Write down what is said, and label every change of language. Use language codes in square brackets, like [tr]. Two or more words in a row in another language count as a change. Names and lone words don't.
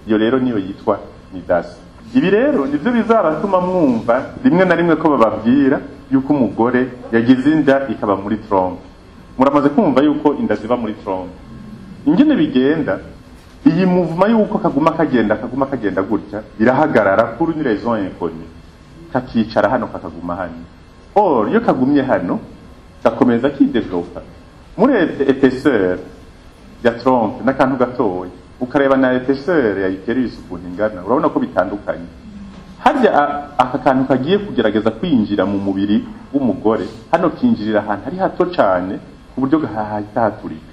[rn] iyo rero niyo yitwa nidasi. Ibi rero nivyo bizabatuma mwumva rimwe na rimwe ko bababwira yuko umugore yagize inda ikaba muri trompe. Muramaze kumva yuko inda ziba muri trompe. Ingene bigenda, iyi movement yuko kaguma kagenda gutya birahagarara kuri [fr] une raison inconnue. [rn] Kakicara hano kakaguma hano. Or iyo kagumye hano gakomeza kidevelopa muri épaisseur ya trompe n'akantu gatoya, ukareba na épaisseur ya utérus ukuntu ingana, urabona ko bitandukanye. Harya aka kantu kagiye kugerageza kwinjira mu mubiri w'umugore, hano kinjirira ahantu hari hato cyane ku buryo gahahita haturika.